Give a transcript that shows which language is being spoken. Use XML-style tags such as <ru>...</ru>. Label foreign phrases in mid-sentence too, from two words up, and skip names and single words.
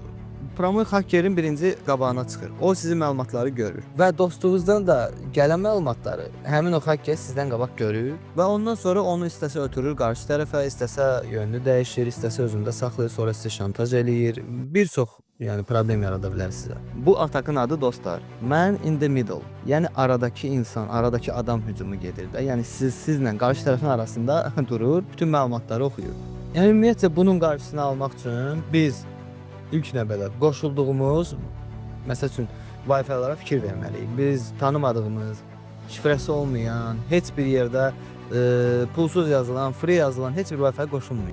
<az>Promoy hakkerin birinci qabağına çıxır. O sizin məlumatları görür və dostunuzdan da gələn məlumatları həmin o hacker sizdən qabaq görür və ondan sonra onu istəsə ötürür qarşı tərəfə, istəsə yönünü dəyişir, istəsə özündə saxlayır, sonra sizi şantaj eləyir. Bir çox problem yarada bilər sizə. Bu atakın adı dostlar,</az> <en>man in the middle.</en> <az>Yəni aradakı insan, aradakı adam hücumu gedir də. Yəni sizlə qarşı tərəfin arasında durur, bütün məlumatları oxuyur. Yəni ümumiyyətlə bunun qarşısını almaq üçün biz İlk növbədə qoşulduğumuz, məsəl üçün Wi-Fi-lara fikir verməliyik. Biz tanımadığımız, şifrəsi olmayan, heç bir yerdə pulsuz yazılan, free yazılan heç bir Wi-Fi qoşulmuyor.</az>